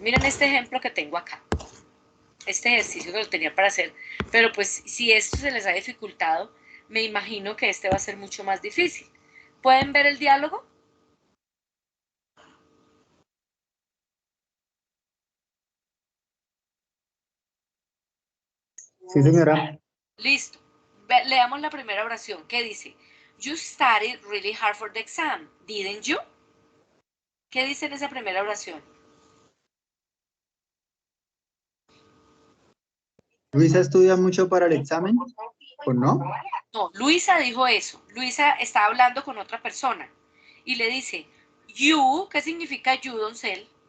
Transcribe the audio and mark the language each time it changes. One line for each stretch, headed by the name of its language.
Spanish: Miren este ejemplo que tengo acá. Este ejercicio que lo tenía para hacer, pero pues si esto se les ha dificultado, me imagino que este va a ser mucho más difícil. ¿Pueden ver el diálogo? Sí, señora. Listo. Leamos la primera oración. ¿Qué dice?
English: You studied really hard for the exam, didn't you?
Spanish: ¿Qué dice en esa primera oración? Luisa estudia mucho para el examen, ¿o no? No, Luisa dijo eso. Luisa está hablando con otra persona y le dice, you, ¿qué significa you, Doncel?